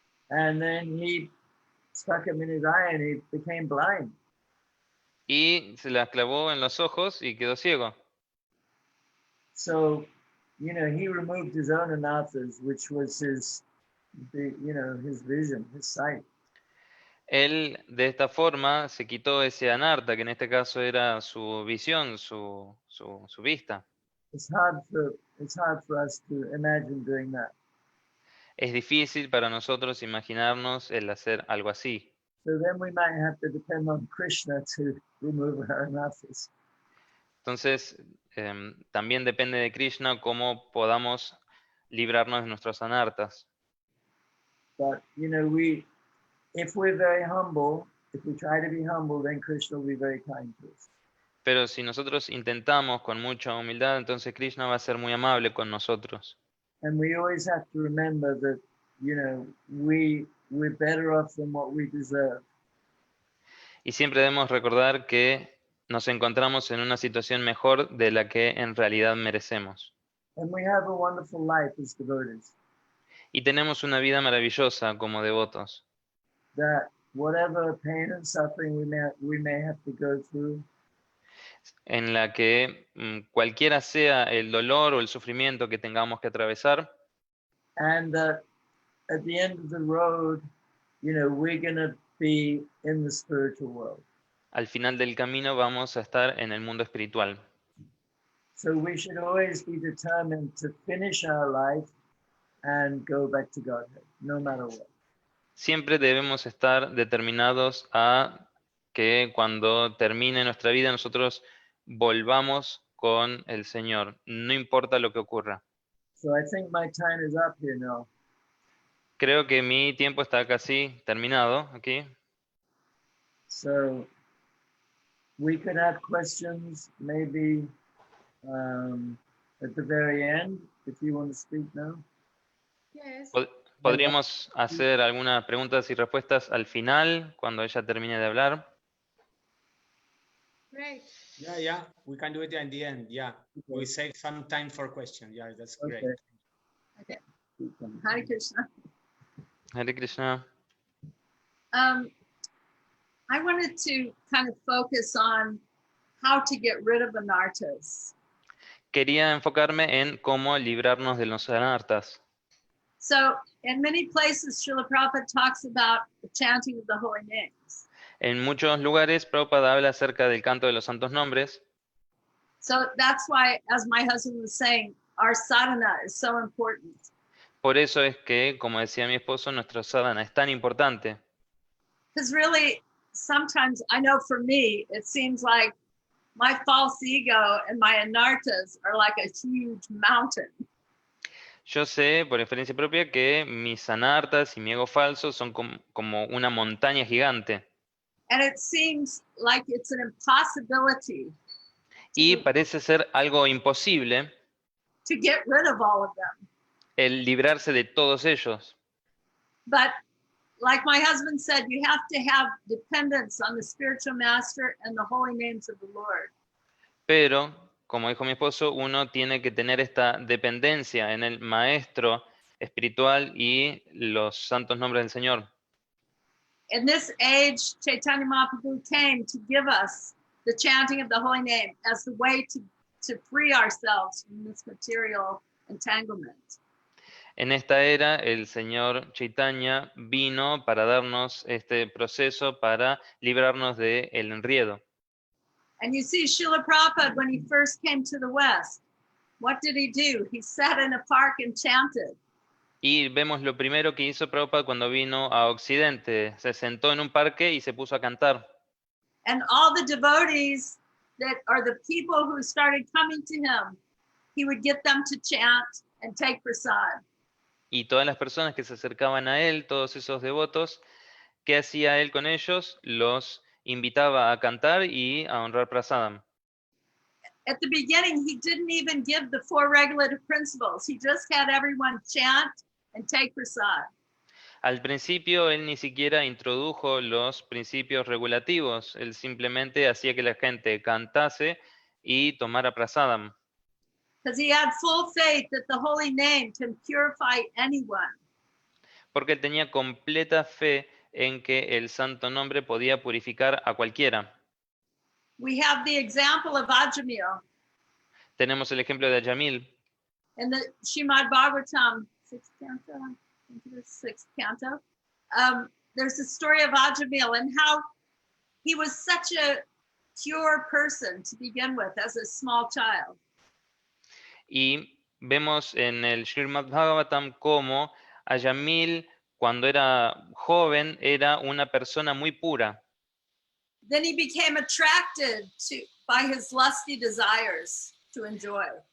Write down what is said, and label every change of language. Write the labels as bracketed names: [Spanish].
[English] And then he stuck him in his eye and he became blind. [Spanish] Y se las clavó en los ojos y quedó ciego. [English] So, he removed his own anarthas, which was his vision, his sight. [Spanish] Él de esta forma se quitó ese anarta, que en este caso era su visión, su vista. [English] It's hard for us to imagine doing that. [Spanish] Es difícil para nosotros imaginarnos el hacer algo así. [English] So then we might have to depend on Krishna to remove our anarthas. [Spanish] Entonces, también depende de Krishna cómo podamos librarnos de nuestros anartas. [English] But, if we're very humble, if we try to be humble, then Krishna will be very kind to us. [Spanish] Pero si nosotros intentamos con mucha humildad, entonces Krishna va a ser muy amable con nosotros. [English] And we always have to remember that, we're better off than what we deserve. [Spanish] Y siempre debemos recordar que nos encontramos en una situación mejor de la que en realidad merecemos. [English] And we have a wonderful life as devotees. [Spanish] Y tenemos una vida maravillosa como devotos. [English] That whatever pain and suffering we may have to go through, [Spanish] en la que cualquiera sea el dolor o el sufrimiento que tengamos que atravesar, [English] and that at the end of the road, we're going to be in the spiritual world. [Spanish] al final del camino vamos a estar en el mundo espiritual. [English] So we should always be determined to finish our life and go back to Godhead, no matter what. [Spanish] Siempre debemos estar determinados a que cuando termine nuestra vida nosotros volvamos con el Señor, no importa lo que ocurra. [English] So I think my time is up here now. [Spanish] Creo que mi tiempo está casi terminado aquí. [English] So we could have questions maybe at the very end, if you want to speak now. Yes. [Spanish] Podríamos hacer algunas preguntas y respuestas al final, cuando ella termine de hablar. [English] Great. Yeah. We can do it at the end. Yeah. Okay. We save some time for questions. Yeah, that's great. Okay. Okay. Hare Krishna. Hare Krishna. I wanted to kind of focus on how to get rid of anarthas. [Spanish] Quería enfocarme en cómo librarnos de los anartas. [English] So in many places, Srila Prabhupada talks about the chanting of the holy names. [Spanish] En muchos lugares, Prabhupada habla acerca del canto de los santos nombres. [English] So that's why, as my husband was saying, our sadhana is so important. [Spanish] Por eso es que, como decía mi esposo, nuestro sadhana es tan importante. [English] Because really, sometimes, I know for me, it seems like my false ego and my anarthas are like a huge mountain. [Spanish] Yo sé, por experiencia propia, que mis anartas y mi ego falso son como una montaña gigante. [English] And it seems like it's an impossibility [Spanish] Y parece ser algo imposible [English] to get rid of all of them. [Spanish] el librarse de todos ellos. [English] But like my husband said, you have to have dependence on the spiritual master and the holy names of the Lord. [Spanish] Pero, como dijo mi esposo, uno tiene que tener esta dependencia en el maestro espiritual y los santos nombres del Señor. [English] In this age, Chaitanya Mahaprabhu came to give us the chanting of the holy name as the way to free ourselves from this material entanglement. [Spanish] En esta era, el Señor Chaitanya vino para darnos este proceso para librarnos del enredo. [English] And you see, Srila Prabhupada, when he first came to the West, what did he do? He sat in a park and chanted. [Spanish] Y vemos lo primero que hizo Prabhupada cuando vino a Occidente. Se sentó en un parque y se puso a cantar. [English] And all the devotees that are the people who started coming to him, he would get them to chant and take prasad. [Spanish] Y todas las personas que se acercaban a él, todos esos devotos, ¿qué hacía él con ellos? Los invitaba a cantar y a honrar prasadam. [English] At the beginning, he didn't even give the 4 regulative principles. He just had everyone chant and take prasad. [Spanish] Al principio él ni siquiera introdujo los principios regulativos, él simplemente hacía que la gente cantase y tomara prasadam. [English] Because he had full faith that the holy name can purify anyone. [Spanish] Porque él tenía completa fe en que el santo nombre podía purificar a cualquiera. [English] We have the example of Ajamil [Spanish] Tenemos el ejemplo de Ajamil. [English] in the Srimad Bhagavatam, 6th canto, I think it is 6th canto. There's the story of Ajamil and how he was such a pure person to begin with as a small child. [Spanish] Y vemos en el Srimad Bhagavatam cómo Ajamil, cuando era joven, era una persona muy pura. [English] Then he became attracted by his lusty desires to enjoy.